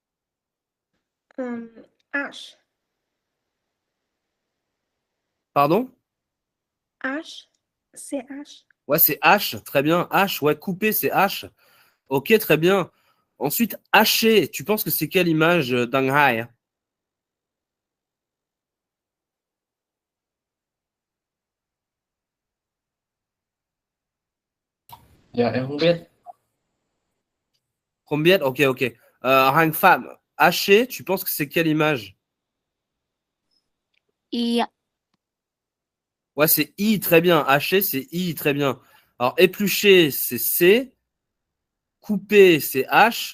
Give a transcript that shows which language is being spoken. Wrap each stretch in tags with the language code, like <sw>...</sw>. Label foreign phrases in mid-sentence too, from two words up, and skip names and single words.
<fr>H. Pardon? H. C'est H. Ouais, c'est H, très bien. H, ouais, couper, c'est H. Ok, très bien. Ensuite, hacher, tu penses que c'est quelle image d'Anghai?</fr> <vi>Dạ em không biết.</vi> <fr>Combien? Ok, ok. Hang Pham, hacher, tu penses que c'est quelle image?</fr> <vi>Y ạ.</vi> <fr>Ouais, c'est I, très bien. Hacher, c'est I, très bien. Alors, éplucher, c'est C. Couper, c'est H.</fr>